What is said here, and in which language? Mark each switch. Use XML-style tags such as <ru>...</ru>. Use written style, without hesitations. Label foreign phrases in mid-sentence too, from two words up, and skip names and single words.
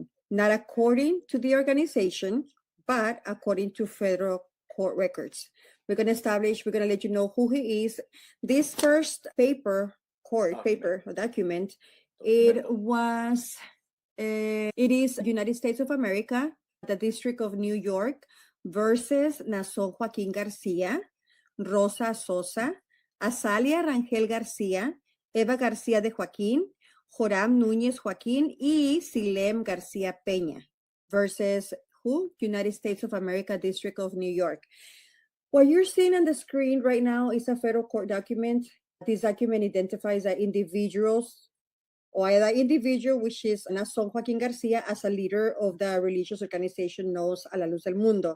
<en>Not according to the organization, but according to federal court records. We're going to let you know who he is. This first paper, document, it is United States of America, the District of New York versus Nason Joaquin Garcia, Rosa Sosa, Azalia Rangel Garcia, Eva Garcia de Joaquín, Joram Núñez Joaquín, y Silem Garcia Peña versus who? United States of America, District of New York. What you're seeing on the screen right now is a federal court document. This document identifies that individuals, or the individual, which is Nason Joaquin Garcia, as a leader of the religious organization known as A la Luz del Mundo.</en>